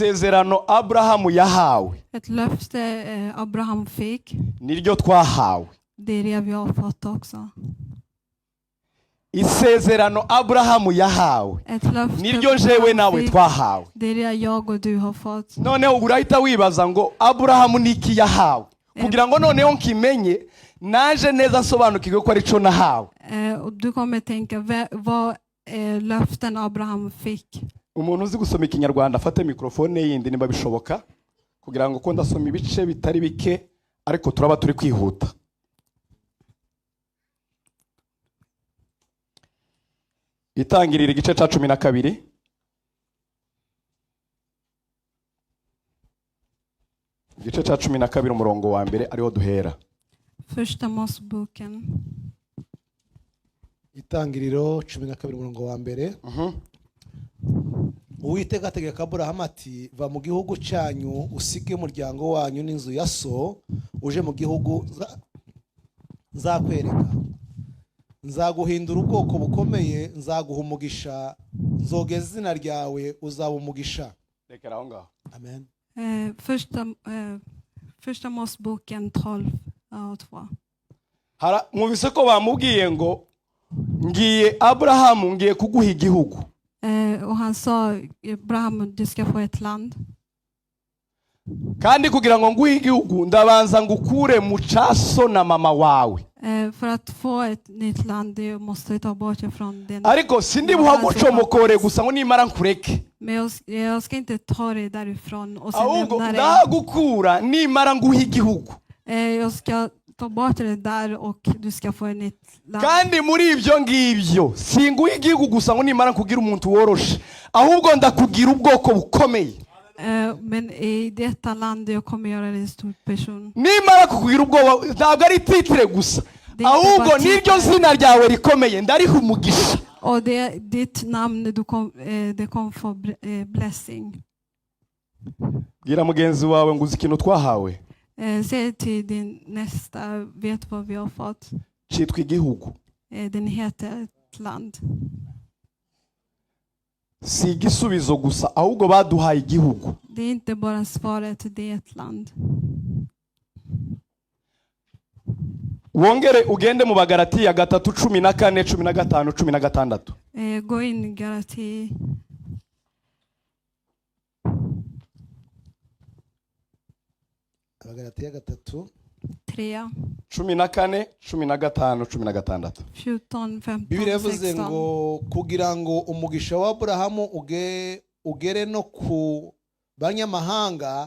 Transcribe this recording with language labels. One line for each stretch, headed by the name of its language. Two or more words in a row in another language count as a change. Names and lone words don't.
Kinyarwanda: Isezerano Abrahamu yahawe
Swedish: Ett löfte Abraham fick,
Kinyarwanda: niryo twahawe.
Swedish: det är det vi har fått också.
Kinyarwanda: Isezerano Abrahamu yahawe
Swedish: Ett löfte
Kinyarwanda: niryo jewe
Swedish: Abraham
Kinyarwanda: nawe
Swedish: fick,
Kinyarwanda: twahawe.
Swedish: det är det jag och du har fått.
Kinyarwanda: Noneho urahita wibaza ngo Abrahamu niki yahawe kugira ngo noneho nkimenye naje neza nsobanukirwe ko ari cyo nahawe.
Swedish: Och du kommer tänka, vad löften Abraham fick.
Kinyarwanda: Umuntu uzi gusoma ikinyarwanda afate mikrofone yindi niba bishoboka kugira ngo ko ndasoma ibice bitari bike ariko turaba turi kwihuta. Itangirira igice ca 12 igice ca 12 umurongo wa mbere ariho duhera.
Swedish: Första Moseboken.
Kinyarwanda: Itangiriro 12 umurongo wa mbere. Uwiteka ategeka Aburahamu ati, va mu gihugu cyanyu usige umuryango wanyu n'inzu ya so uje mu gihugu nzakwereka. Nzaguhindura ubwoko bukomeye, nzaguha umugisha, nzogeza izina ryawe, uzaba umugisha. Rekera aho ngaho. Amen.
Swedish: Första Moseboken 12:2.
Kinyarwanda: Mwumvise ko bamubwiye ngo ngiye Abrahamu ngiye kuguha igihugu.
Swedish: Och han sa, Abraham, du ska få ett land.
Kinyarwanda: Kandi kugira ngo nguhe igihugu ndabanza ngukure mu caso na mama wawe.
Swedish: För att få ett nytt land du måste ta bort det från den.
Kinyarwanda: Ariko sindi buhagocomokore gusa ngo nimara nkureke.
Swedish: Men jag ska inte ta det därifrån och sen
Kinyarwanda: Ahubwo
Swedish: lämna det.
Kinyarwanda: ndagukura nimara nguhe igihugu.
Swedish: Jag ska ta bort det där och du ska få ett nytt land.
Kinyarwanda: Kandi muri ibyo ngibyo singuhe igihugu gusa ngo nimara kugira umuntu woroshe. Ahubwo ndakugira ubwoko bukomeye.
Swedish: Men i detta land jag kommer göra dig stor person.
Kinyarwanda: Nimara kukugira ubwoba ntabwo ari titre gusa. Ahubwo niryo zina ryawe rikomeye ndariha umugisha.
Swedish: Och det ditt namn det kom få blessing.
Kinyarwanda: Gira mugenzi wawe nguzi ikintu twahawe.
Swedish: Säg till din nästa, vet vad vi har fått.
Kinyarwanda: Cyitwa igihugu.
Swedish: Den heter ett land.
Kinyarwanda: Si igisubizo gusa ahubwo baduhaye igihugu.
Swedish: Det är inte bara svaret, det är ett land.
Kinyarwanda: Wongere ugende mu Bagalatiya 3:14-15-16.
Swedish: Gå in i Galati.
Kinyarwanda: Abagalatiya 3. 3, 14, 15, 16. 14, 15, Bibiliya yavuze 16. ngo kugira ngo umugisha wa Aburahamu ugere no ku banyamahanga.